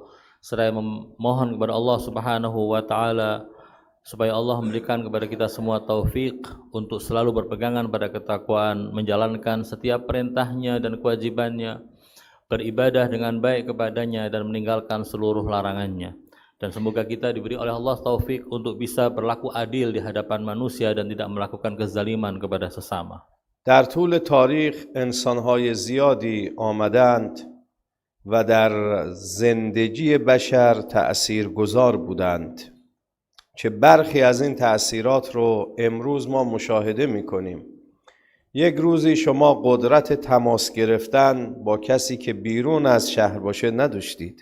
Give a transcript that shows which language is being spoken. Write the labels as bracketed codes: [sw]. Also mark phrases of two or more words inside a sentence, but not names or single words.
[id] Saya memohon kepada Allah [ar] سبحانه وتعالى [id] supaya Allah memberikan kepada kita semua taufik untuk selalu berpegangan pada ketakwaan, menjalankan setiap perintahnya dan kewajibannya, beribadah dengan baik kepadanya dan meninggalkan seluruh larangannya. Dan semoga kita diberi oleh Allah taufik untuk bisa berlaku adil di hadapan manusia dan tidak melakukan kezaliman kepada sesama. [fa] در طول تاریخ انسان‌های زیادی آمدند و در زندگی بشر تأثیرگذار بودند که برخی از این تأثیرات رو امروز ما مشاهده می‌کنیم. یک روزی شما قدرت تماس گرفتن با کسی که بیرون از شهر باشه نداشتید.